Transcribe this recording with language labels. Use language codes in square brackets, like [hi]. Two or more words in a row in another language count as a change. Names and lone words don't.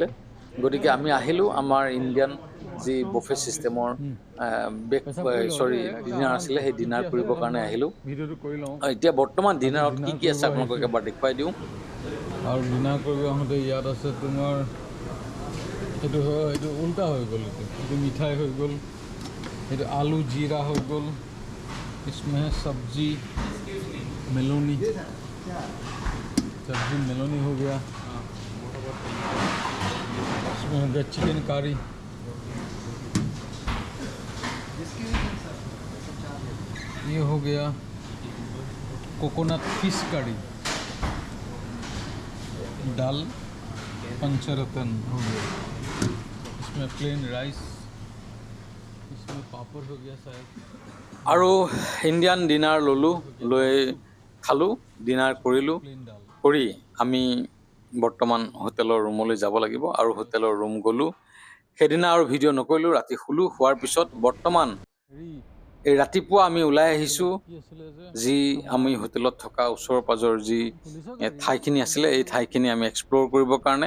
[as] গতিকে আমি আহিলোঁ আমাৰ ইণ্ডিয়ান যি [en] buffet systemৰ dinner [as] আছিলে, সেই ডিনাৰ কৰিবৰ কাৰণে আহিলোঁ। এতিয়া বৰ্তমান ডিনাৰত কি কি আছে আপোনালোকক এবাৰ দেখুৱাই দিওঁ। আৰু ডিনাৰ কৰিব আহোঁতে ইয়াত আছে তোমাৰ এইটো উল্টা হৈ গ'ল, এইটো মিঠাই হৈ গ'ল, এইটো আলু জিৰা হৈ গ'ল, [hi] इसमें है सब्जी मेलोनी हो गया, इसमें हो गया [en] chicken curry, [hi] ये हो गया [en] coconut fish curry, [hi] दाल पंचरत्न हो गया, इसमें [en] plain rice, [hi] इसमें पापड़ हो गया शायद। [as] আৰু [en] Indian dinner [as] ল'লোঁ, লৈ খালোঁ, ডিনাৰ কৰিলোঁ। কৰি আমি বৰ্তমান [en] hotelৰ roomলৈ [as] যাব লাগিব। আৰু [en] hotelৰ room [as] গ'লোঁ। সেইদিনা আৰু ভিডিঅ' নকৰিলোঁ, ৰাতি শুলোঁ। শোৱাৰ পিছত বৰ্তমান এই ৰাতিপুৱা আমি ওলাই আহিছোঁ যি আমি হোটেলত থকা ওচৰ পাজৰ যি ঠাইখিনি আছিলে, এই ঠাইখিনি আমি এক্সপ্ল'ৰ কৰিবৰ কাৰণে।